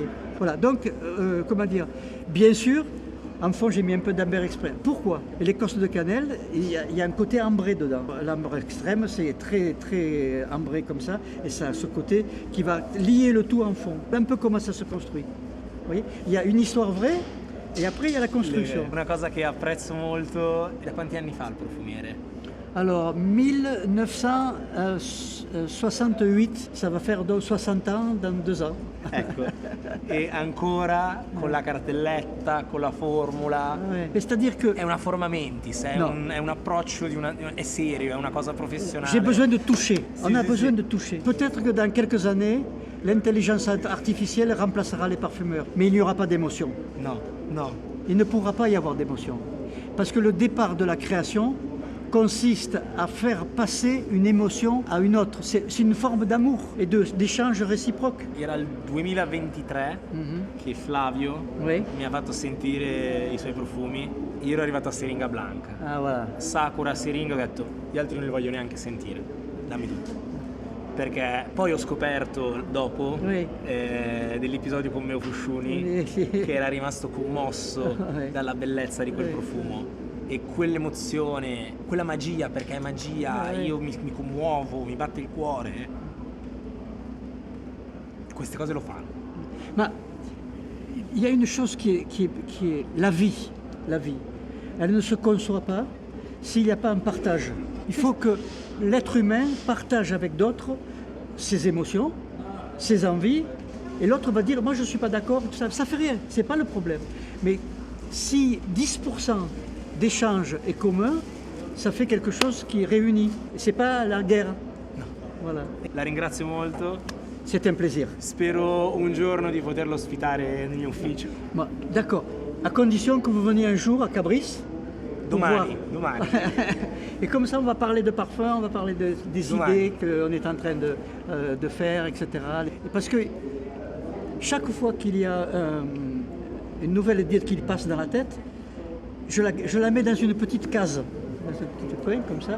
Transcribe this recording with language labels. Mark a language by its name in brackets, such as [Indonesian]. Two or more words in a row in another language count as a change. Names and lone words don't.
[French] Voilà, donc, comment dire, bien sûr, en fond, j'ai mis un peu d'ambre extrême. Pourquoi? L'écorce de cannelle, il y a un côté ambré dedans. L'ambre extrême, c'est très, très ambré comme ça, et ça a ce côté qui va lier le tout en fond. Un peu comment ça se construit. Vous voyez? Il y a une histoire vraie, et après il y a la construction. [Italian] Una cosa che apprezzo molto, da quanti anni fa il profumiere? [French] Alors, 1968, ça va faire donc 60 ans dans 2 ans. [Italian] Ecco, e ancora con la cartelletta, con la formula. [French] Ouais. C'est-à-dire que [Italian] È una forma mentis, è un approccio è serio, è una cosa professionale. [French] j'ai besoin de toucher. On a [Italian] sì, [French] besoin [Italian] sì. [French] de toucher. Peut-être que dans quelques années, l'intelligence artificielle remplacera les parfumeurs, mais il n'y aura pas d'émotion. [Italian] No, no. [French] Il ne pourra pas y avoir d'émotion. Parce que le départ de la création consiste à faire passer une émotion à une autre. C'est une forme d'amour et d'échange réciproque. [Italian] Era il 2023 che Flavio [French] Oui. [Italian] mi ha fatto sentire i suoi profumi. Io ero arrivato a Seringa Blanca. [French] Ah voilà. [Italian] Sakura, Seringa, ho detto, gli altri non li voglio neanche sentire, dammi tutto. Perché poi ho scoperto dopo [French] Oui. [Italian] dell'episodio con Meo Fusciuni Sì. che era rimasto commosso [French] Oui. [Italian] dalla bellezza di quel [French] Oui. [Italian] profumo e quell'emozione, quella magia, perché è magia, [French] Oui. [Italian] io mi commuovo, mi batte il cuore. Queste cose lo fanno. [French] Mais il y a une chose qui est la vie. La vie. Elle ne se conçoit pas s'il n'y a pas un partage. Il faut que l'être humain partage avec d'autres ses émotions, ses envies, et l'autre va dire moi je ne suis pas d'accord, ça fait rien, c'est pas le problème. Mais si 10% d'échange est commun, ça fait quelque chose qui réunit. Et c'est pas la guerre. [Italian] No. [French] Voilà. [Italian] La ringrazio molto, [French] C'est un plaisir. [Italian] spero un giorno di poterlo ospitare nel mio ufficio. [French] Bon, d'accord. À condition que vous veniez un jour à Cabris. Pour [Italian] Domani, [French] voir. [Italian] domani. [French] Et comme ça, on va parler de parfum, on va parler des [Italian] Domani. [French] idées qu'on est en train de faire, etc. Et parce que chaque fois qu'il y a une nouvelle idée qui passe dans la tête, je la mets dans une petite case, dans ce petit coin comme ça.